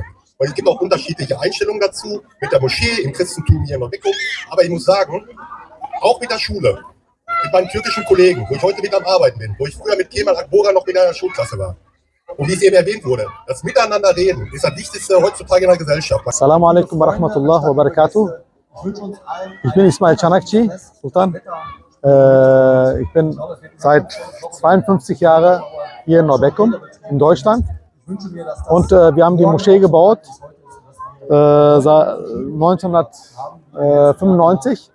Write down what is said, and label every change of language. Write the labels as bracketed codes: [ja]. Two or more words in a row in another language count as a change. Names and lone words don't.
[de] Weil es gibt auch unterschiedliche Einstellungen dazu, mit der Moschee, im Christentum hier in Norbekum. Aber ich muss sagen, auch mit der Schule, mit meinen türkischen Kollegen, wo ich heute mit am Arbeiten bin, wo ich früher mit Kemal Akbora noch wieder in der Schulklasse war. Und wie es eben erwähnt wurde, das Miteinander reden ist das Wichtigste heutzutage in der Gesellschaft. [ar] السلام عليكم و رحمة الله و بركاته. [de] Ich bin Ismail Canakci, Sultan. Ich bin seit 52 Jahren hier in Norbekum, in Deutschland. Und wir haben die Moschee gebaut seit 1995.